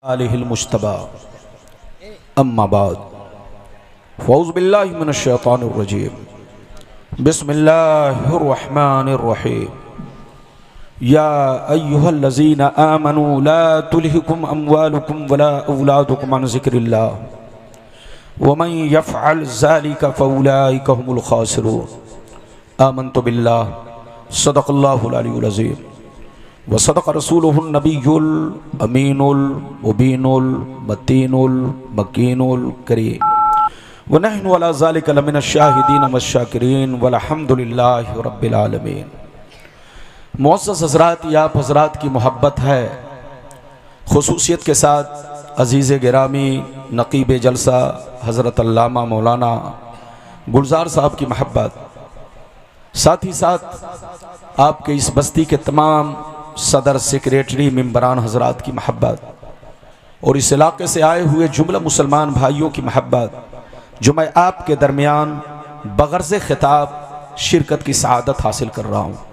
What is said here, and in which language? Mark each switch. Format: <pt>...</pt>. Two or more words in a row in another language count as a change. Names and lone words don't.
<ar>آله المجتبى أما بعد فأعوذ بالله من الشيطان الرجيم بسم الله الرحمن الرحيم يا أيها الذين آمنوا لا تلهكم أموالكم ولا أولادكم عن ذكر الله ومن يفعل ذلك فأولئك هم الخاسرون آمنت بالله صدق الله العلي العظيم وصدق رسوله النبي الأمين المبين المتين المكين الكريم ونحن على ذلك لمن الشاهدين والشاكرين والحمد لله رب العالمين.</ar> <ur>معزز حضرات، یا آپ حضرات کی محبت ہے، خصوصیت کے ساتھ عزیز گرامی نقیب جلسہ حضرت علامہ مولانا گلزار صاحب کی محبت, ساتھ ہی ساتھ آپ کے اس بستی کے تمام صدر سیکرٹری ممبران حضرات کی محبت اور اس علاقے سے آئے ہوئے جملہ مسلمان بھائیوں کی محبت، جو میں آپ کے درمیان بغرض خطاب شرکت کی سعادت حاصل کر رہا ہوں.</ur>